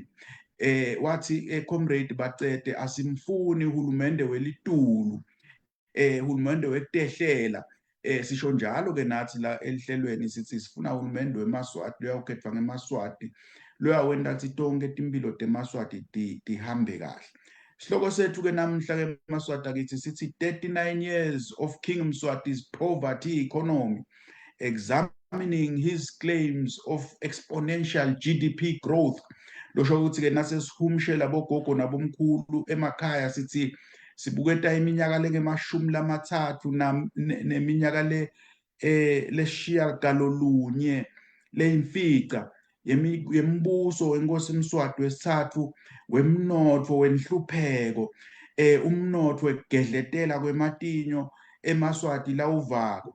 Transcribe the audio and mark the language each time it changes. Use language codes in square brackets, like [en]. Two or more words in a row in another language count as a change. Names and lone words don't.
[ss] Wathi Comrade Bacede asimfuni uhulumende welitulu uhulumende wekutehlela. Sisho njalo-ke nathi la elihlelweni sithi sifuna uhulumende weMaswati luyawukhetfwa ngeMaswati luyawenda ukuthi tonke timpilo teMaswati tihambe kahle. Sihloko sethu-ke namhla-ke Maswati akithi sithi [en] 39 years of King Mswati's poverty economy examining his claims of exponential GDP growth. [ss] Losho ukuthi-ke nasesihumshela bogogo nabomkhulu emakhaya sithi sibuketa iminyaka lengemashumi lamathathu neminyaka lesishiyagalolunye leyimfica yembuso wenkosi Mswati wesithathu wemnotfo wenhlupheko umnotfo wekugedletela kwematinyo eMaswati lawuvako.